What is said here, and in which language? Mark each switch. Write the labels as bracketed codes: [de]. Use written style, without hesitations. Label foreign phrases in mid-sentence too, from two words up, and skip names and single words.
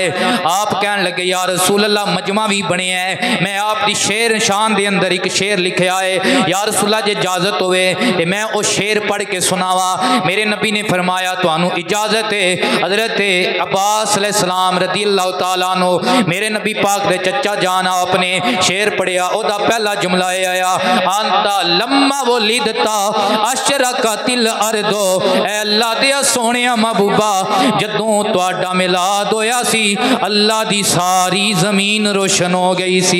[pa] آپ کہن لگے [ar] يا رسول الله [pa] مجمع بھی بنے ہے، میں آپ دی شیر شان دے اندر اک شعر لکھیا ہے, [ar] يا رسول الله [pa] جے اجازت ہووے تے میں او شعر پڑھ کے سناواں. میرے نبی نے فرمایا تہانوں اجازت ہے۔ حضرت عباس علیہ السلام [ar] رضي الله تعالى عنه [pa] میرے نبی پاک دے چاچا جان اپنے شعر پڑھیا. اوہدا پہلا جملہ ایہ آیا, [ar] أنت لما ولدت أشرقت الأرض, [pa] اے اللہ دے سوہنیا محبوبا جدوں تہاڈا میلاد ہویا سی اللہ دی ساری زمین روشن ہو گئی سی.